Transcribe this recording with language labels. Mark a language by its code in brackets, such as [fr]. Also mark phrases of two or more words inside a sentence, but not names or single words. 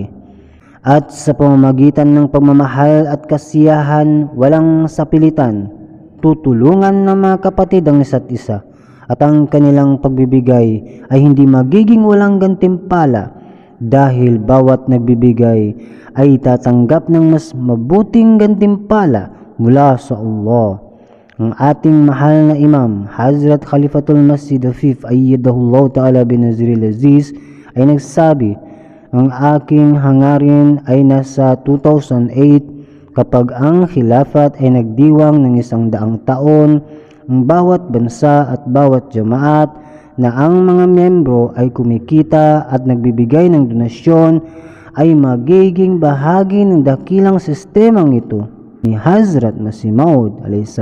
[tl] At sa pamamagitan ng pagmamahal at kasiyahan walang sapilitan, tutulungan ng mga kapatid ang isa't isa at ang kanilang pagbibigay ay hindi magiging walang gantimpala dahil bawat nagbibigay ay tatanggap ng mas mabuting gantimpala mula sa Allah. Ang ating mahal na Imam, Hazrat Khalifatul Masih V [ar] أيده الله تعالى بنصره العزيز [tl] ay nagsabi, ang aking hangarin ay nasa 2008 kapag ang khilafat ay nagdiwang ng 100 taon, ang bawat bansa at bawat jamaat na ang mga miyembro ay kumikita at nagbibigay ng donasyon ay magiging bahagi ng dakilang sistemang ito ni Hazrat Masih Maud a.s.